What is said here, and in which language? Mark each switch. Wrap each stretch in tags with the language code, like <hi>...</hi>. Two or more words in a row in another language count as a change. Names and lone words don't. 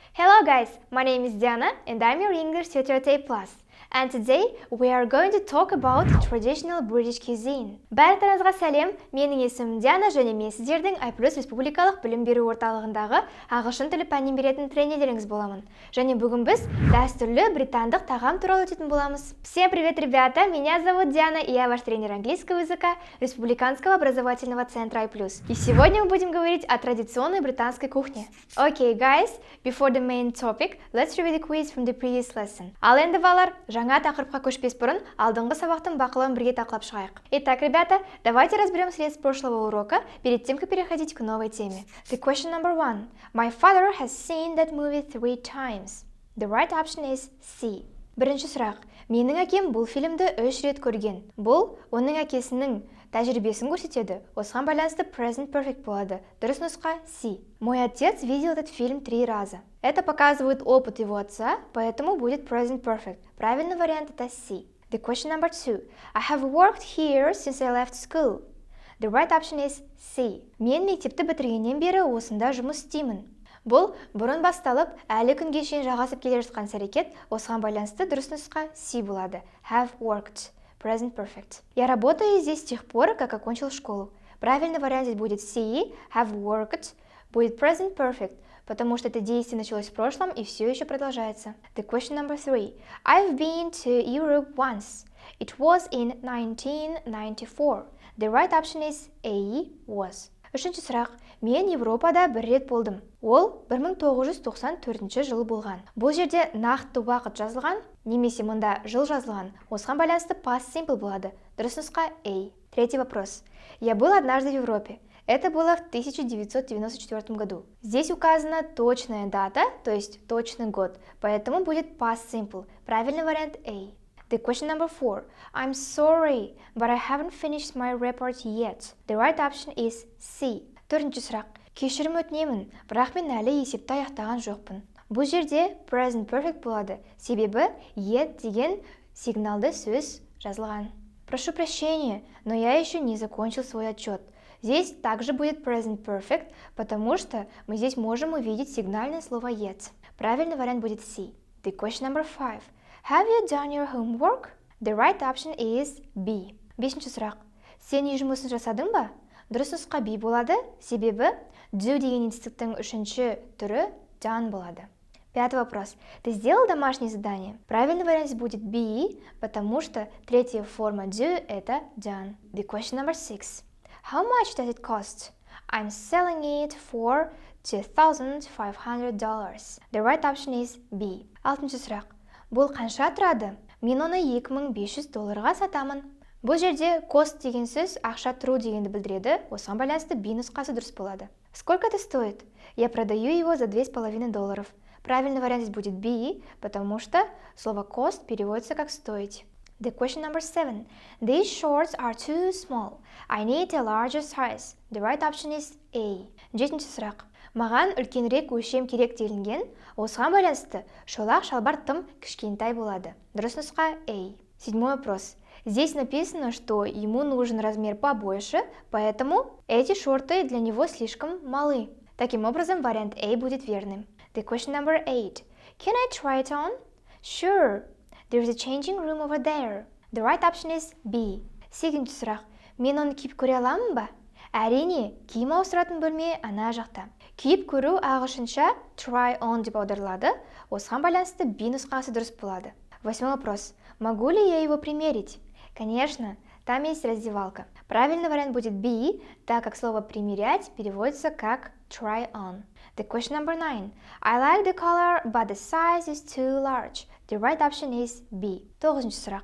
<en>Hello guys, my name is Diana and I'm your English tutor at AIPLUS. And today we are going to talk about traditional British cuisine.</en> <kk>Барлықтарыңызға сәлем, менің есімім Диана және мен сіздердің AIPLUS республикалық білім беру орталығындағы ағылшын тілі пәнін беретін тренерлеріңіз боламын. Және бүгін біз дәстүрлі британдық тағам туралы өтетін боламыз.</kk> <ru>Всем привет, ребята! Меня зовут Диана, и я ваш тренер английского языка Республиканского образовательного центра AIPLUS. И сегодня мы будем говорить о традиционной британской кухне.</ru> <en>Okay, guys, before the main topic, let's review the quiz from the previous lesson.</en> <kk>Ал енді балалар, жаңа тақырыпқа көшпес бұрын алдыңғы сабақтың бақылауын бірге талқылап шығайық.</kk> <ru>Итак, ребята, давайте разберем след с прошлого урока перед тем, как переходить к новой теме.</ru> <en>The question number 1. My father has seen that movie 3 times. The right option is C.</en> <kk>Бірінші сұрақ. Менің әкем бұл фильмді 3 рет көрген. Бұл оның әкесінің тәжірибесін көрсетеді. Осыған байланысты</kk> <en>present perfect</en> <kk>болады. Дұрыс нұсқа C.</kk> <ru>Мой отец видел этот фильм 3 раза. Это показывает опыт его отца, поэтому будет</ru> <en>present perfect.</en> <ru>Правильный вариант это C.</ru> <en>The question number 2. I have worked here since I left school. The right option is C.</en> <kk>Мен мектепті бітіргеннен бері осында жұмыс істеймін. Бұл бұрын басталып, әлі күнге шейін жалғасып келе жатқан әрекет, осыған байланысты дұрыс нұсқа C болады.</kk> <en>Have worked. Present perfect.</en> <ru>Я работаю здесь с тех пор, как окончил школу. Правильный вариант здесь будет C.</ru> <en>Have worked.</en> <ru>Будет</ru> <en>present perfect,</en> <ru>потому что это действие началось в прошлом и все еще продолжается.</ru> <en>The question number 3. I've been to Europe once. It was in 1994. The right option is A. Was.</en> <kk>Үшінші сұрақ. Мен Европада 1 рет болдым. Ол 1994 жылы болған. Бұл жерде нақты уақыт жазылған, немесе мұнда жыл жазылған. Осыған байланысты</kk> <en>past simple</en> <kk>болады. Дұрыс нұсқа A.</kk> <ru>Третий вопрос. Я был однажды в Европе. Это было в 1994 году. Здесь указана точная дата, то есть точный год, поэтому будет</ru> <en>past simple.</en> <ru>Правильный вариант A.</ru> <en>The question number 4. I'm sorry, but I haven't finished my report yet. The right option is C.</en> <kk>Төртінші сұрақ. Кешірім өтінемін, бірақ мен әлі есепті аяқтаған жоқпын. Бұл жерде</kk> <en>present perfect</en> <kk>болады, себебі yet деген сигналды сөз жазылған.</kk> <ru>Прошу прощения, но я еще не закончил свой отчет. Здесь также будет</ru> <en>present perfect,</en> <ru>потому что мы здесь можем увидеть сигнальное слово yet. Правильный вариант будет C.</ru> <en>The question number 5. Have you done your homework? The right option is B.</en> <kk>Бесінші сұрақ. Сен үй жұмысын жасадың ба? Дұрыс нұсқа B болады, себебі do деген етістіктің үшінші түрі done болады.</kk> <ru>Пятый вопрос. Ты сделал домашнее задание? Правильный вариант будет B, потому что третья форма do это done.</ru> <en>The question number 6. How much does it cost? I'm selling it for $2,500. The right option is B.</en> <kk>Алтыншы сұрақ. Бұл қанша тұрады? Мен оны $2,500 сатамын. Бұл жерде cost деген сөз ақша тұру дегенді білдіреді, осыған байланысты B нұсқасы дұрыс болады.</kk> <ru>Сколько это стоит? Я продаю его за $2,500. Правильный вариант здесь будет B, потому что слово cost переводится как стоить.</ru> <en>The question number 7. These shorts are too small. I need a larger size. The right option is A.</en> <kk>Жетінші сұрақ. Маған үлкенірек өлшем керек делінген, осыған байланысты шолақ шалбар тым кішкентай болады. Дұрыс нұсқа A.</kk> <ru>Седьмой вопрос. Здесь написано, что ему нужен размер побольше, поэтому эти шорты для него слишком малы. Таким образом, вариант A будет верным.</ru> <en>The question number 8. Can I try it on? Sure. There's a changing room over there. The right option is B.</en> <kk>Сегізінші сұрақ. Мен оны киіп көре аламын ба? Әрине, киім ауыстыратын бөлме ана жақта. Киіп көру ағылшынша</kk> <en>try on</en> <kk>деп аударылады. Осыған байланысты B нұсқасы дұрыс болады.</kk> <ru>Восьмой вопрос. Могу ли я его примерить? Конечно, там есть раздевалка. Правильный вариант будет B, так как слово примерять переводится как</ru> <en>try on. The question number 9. I like the color, but the size is too large. The right option is B.</en> <kk>Тоғызыншы сұрақ.</kk>